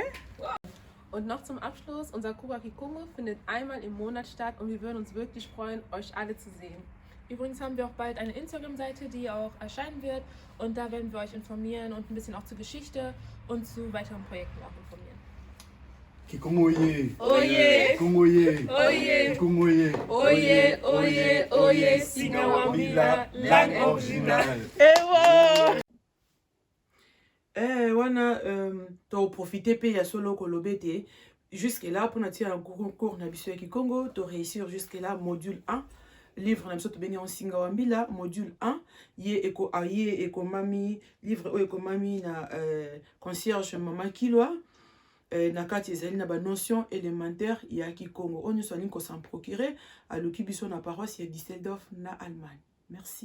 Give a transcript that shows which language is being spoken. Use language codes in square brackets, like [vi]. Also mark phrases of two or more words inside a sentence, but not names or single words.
[de] Und noch zum Abschluss, unser Kuba Kikongo findet einmal im Monat statt und wir würden uns wirklich freuen, euch alle zu sehen. Übrigens haben wir auch bald eine Instagram-Seite, die auch erscheinen wird und da werden wir euch informieren und ein bisschen auch zur Geschichte und zu weiteren Projekten auch informieren. [kg] Kikongo ye! Oye! Kikongo ye! Oye! Kikongo ye! Oye! Oye! Oye! [fr] Singawambila, langue originale! [kg] Ewa! [ln] Wana to profiter pe ya solo kolobete [fr] jusque là [ln] pour natia un cours na biso ya Kikongo to réussir [fr] jusque là [ln] module 1 livre na biso to beni en Singawambila module 1 ye eko mami livre o eko mami na concierge mama Kilwa na kati ezali na ba [fr] notion élémentaire [ln] ya Kikongo on so alingi ko [fr] s'en procurer à [ln] l'oki biso na paroisse ya Düsseldorf na Allemagne.